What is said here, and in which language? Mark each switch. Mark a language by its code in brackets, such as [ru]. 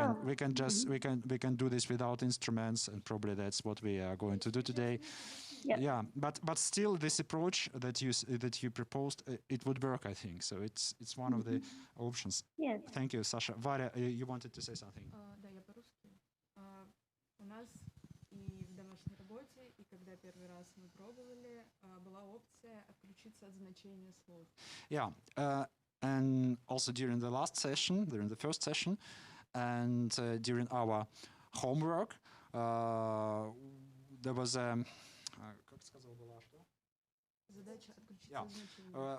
[en] We can do this without instruments, and probably that's what we are going to do today. Yeah, but still, this approach that you proposed, it would work, I think. So it's one of the options. Yes. Thank you, Sasha. Varya, you wanted to say something. [ru] Да, я по-русски. У нас и в домашней работе, и когда первый раз мы пробовали, была опция отключиться от значения слов. [en] Yeah, and also during the first session, and during our homework, there was a. [ru] Как сказал была что? Задача отключиться от значения.